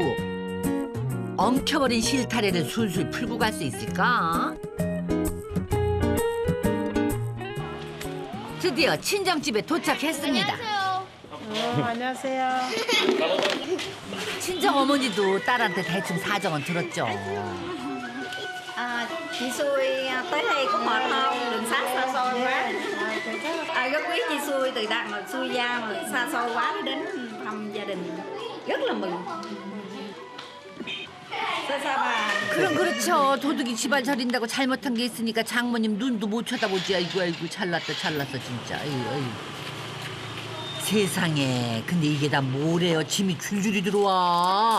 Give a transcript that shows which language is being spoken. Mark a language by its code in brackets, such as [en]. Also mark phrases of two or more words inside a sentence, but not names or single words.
[ko] 엉켜버린 실타래를 술술 풀고 갈 수 있을까? 드디어 친정집에 도착했습니다. 안녕하세요. 친정 어머니도 딸한테 대충 사정은 들었죠. [vi] Chị xui tới đây có mệt không? Đường xá xa xôi quá. Rất quý chị xui từ Đà mà xui ra mà xa xôi quá mới đến thăm gia đình. rất là mừng. [ko] 그럼 그렇죠. 도둑이 집안 차린다고 잘못한 게 있으니까 장모님 눈도 못 쳐다보지. 아이고 잘났다 진짜. 아이고. 세상에. 근데 이게 다 뭐래요. 짐이 줄줄이 들어와.